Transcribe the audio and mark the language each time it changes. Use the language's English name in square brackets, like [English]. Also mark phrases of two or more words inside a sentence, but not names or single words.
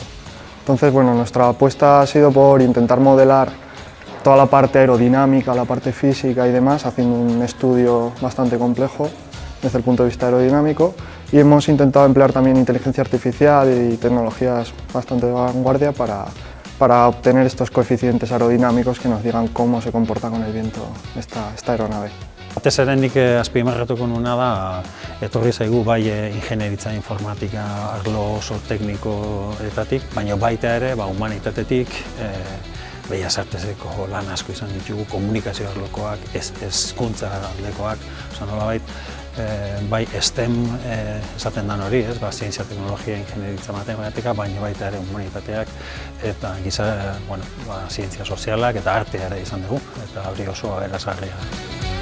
[Spanish] Entonces, nuestra apuesta ha sido por intentar modelar toda la parte aerodinámica, la parte física y demás, haciendo un estudio bastante complejo desde el punto de vista aerodinámico, y hemos intentado emplear también inteligencia artificial y tecnologías bastante de vanguardia para obtener estos coeficientes aerodinámicos que nos digan cómo se comporta con el viento esta aeronave. [Basque] Batez ere nik azpimarratuko nuena da, etorri zaigu bai ingenieritza informatika arlo oso teknikoetatik, baina baita ere humanitatetik, Bellas Arteseko lan asko izan ditugu, komunikazio arlokoak, hezkuntza aldekoak, nolabait bai STEM esaten dan hori, zientzia, teknologia, ingenieritza, matematika, baina baita ere humanitateak eta zientzia sozialak eta artea ere izan dugu, eta hori oso aberasgarria.